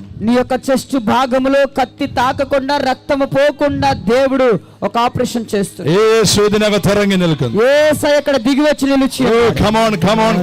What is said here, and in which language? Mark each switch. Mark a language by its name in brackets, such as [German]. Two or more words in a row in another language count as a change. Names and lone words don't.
[Telugu] నీ యొక్క చెస్ట్ భాగములో కత్తి తాకకుండా రక్తము పోకుండా దేవుడు ఒక ఆపరేషన్ చేస్తున్నాడు. [Malayalam] യേശു ഇതിനകത്ത് ഇറങ്ങി നിൽക്കുന്നു. [Telugu] యేసయ్య ఇక్కడ దిగి వచ్చి నిలిచి [English] Come on, come on.